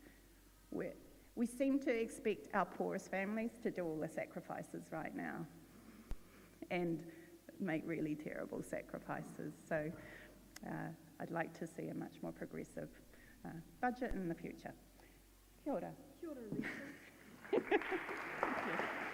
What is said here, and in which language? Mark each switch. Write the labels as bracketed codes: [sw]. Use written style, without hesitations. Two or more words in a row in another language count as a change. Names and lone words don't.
[en] We seem to expect our poorest families to do all the sacrifices right now and make really terrible sacrifices. So I'd like to see a much more progressive budget in the future. [mi] Kia ora. Kia ora, Lisa. [en] Thank you.